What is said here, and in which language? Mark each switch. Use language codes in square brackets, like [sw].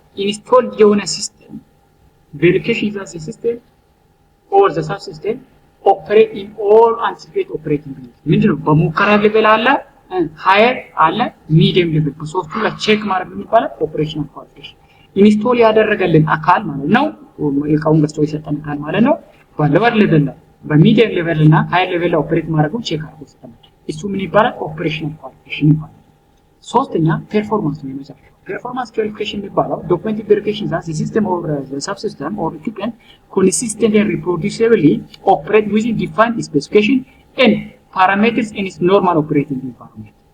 [en] ኢንስቶል የሆነ ሲስተም verification that the system or the subsystem operate in all anticipated operating conditions. [am] ምንድነው? በሙከራ ሌቭል አለ፣ ሃየር አለ፣ ሚዲየም ሌቭል በሶስቱ ላይ ቼክ ማድረግ የሚባለው ኦፕሬሽናል ኳሊፊኬሽን። ኢንስቶል ያደረገልን አካል ማለት ነው፣ እቃውን ገዝቶ የሰጠን አካል ማለት ነው። በሎወር ሌቭል ላይ በሚዲየም ሌቭል እና ሃየር ሌቭል ላይ ኦፕሬት ማድረጉን ቼክ አድርጎ ሰጠን። እሱ ምን ይባላል? ኦፕሬሽናል ኳሊፊኬሽን ይባላል። ሶስተኛ ፐርፎርማንስ ነው የመጨረሻው። [en] performance verification የሚባለው documented verification that the system or the subsystem or equipment consistently and reproducibly operate within defined specification and parameters in its normal operating environment.